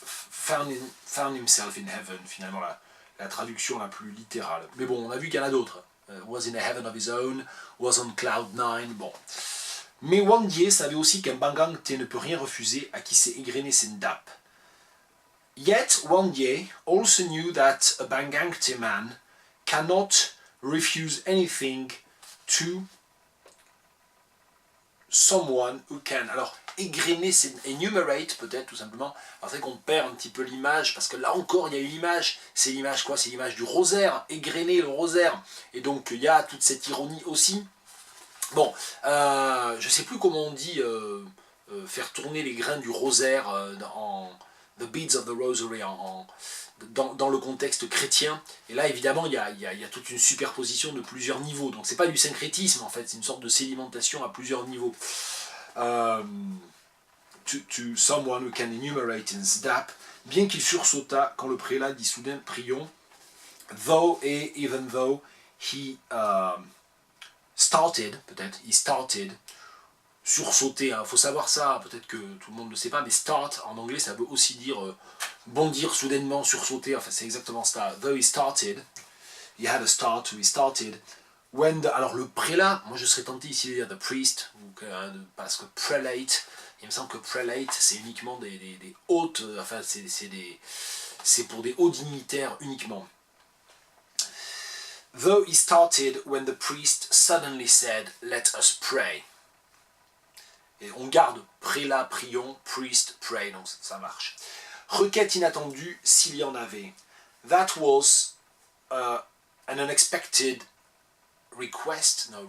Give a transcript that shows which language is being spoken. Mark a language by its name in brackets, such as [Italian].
[English] found himself in heaven, [French] finalement la traduction la plus littérale. Mais bon, on a vu qu'il y en a d'autres. [English] Was in a heaven of his own, was on cloud 9, bon. [French] Mais Wang Ye savait aussi qu'un Bangangte ne peut rien refuser à qui s'est égrené Sendap. [English] Yet Wang Ye also knew that a Bangangte man cannot refuse anything to someone who can. [French] Alors, égrener, c'est enumerate peut-être tout simplement. Alors c'est vrai qu'on perd un petit peu l'image, parce que là encore il y a une image. C'est l'image quoi? C'est l'image du rosaire, égrener le rosaire. Et donc il y a toute cette ironie aussi. Bon, je sais plus comment on dit faire tourner les grains du rosaire en [English] the beads of the rosary [French] dans le contexte chrétien. Et là évidemment il y a toute une superposition de plusieurs niveaux. Donc c'est pas du syncrétisme en fait, c'est une sorte de sédimentation à plusieurs niveaux. [English] To someone who can enumerate in Sdap, [French] bien qu'il sursauta quand le prélat dit soudain prions, [English] though [French] et [English] even though he started, [French] peut-être, [English] he started, [French] sursauter, hein, faut savoir ça, peut-être que tout le monde ne le sait pas, mais start en anglais ça veut aussi dire bondir soudainement, sursauter, enfin c'est exactement ça. [English] Though he started, he had a start, he started. [French] Alors le prélat, moi je serais tenté ici de dire [English] the priest, [French] parce que prelate, il me semble que prelate c'est uniquement des hautes, enfin c'est pour des hauts dignitaires uniquement. [English] Though he started when the priest suddenly said, let us pray. [French] Et on garde prélat, prions, priest, pray, donc ça marche. Requête inattendue s'il y en avait. [English] That was an unexpected requisite.